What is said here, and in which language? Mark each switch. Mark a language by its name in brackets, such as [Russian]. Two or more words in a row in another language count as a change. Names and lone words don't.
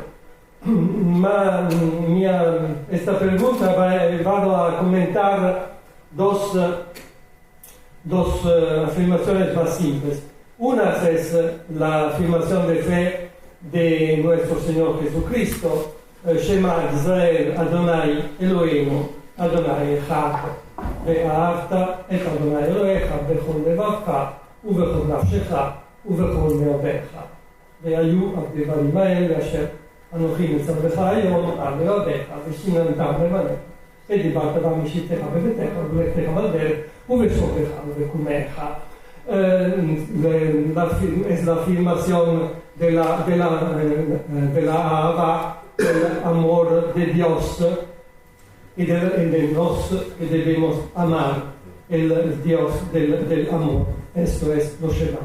[Spanish] Ma esta pregunta vado a comentar dos afirmaciones más simples. Una es la afirmación de fe de nuestro Señor Jesucristo, [Hebrew] שמע ישראל אדוני אלוהינו אדוני אחד, ואהבת את אדוני אלוהיך בכל לבבך ובכל נפשך ובכל מאודיך. והיו הדברים האלה אשר אנוכי מצווך היום על מאודיך ושיננתם לבניך. ודיברת בם בשבתך בביתך ובלכתך בדרך ובשוכבך ובקומך. [Spanish] Es la afirmación de la ahava, del amor de Dios y de nos que debemos amar el Dios del amor. Esto es lo Shema.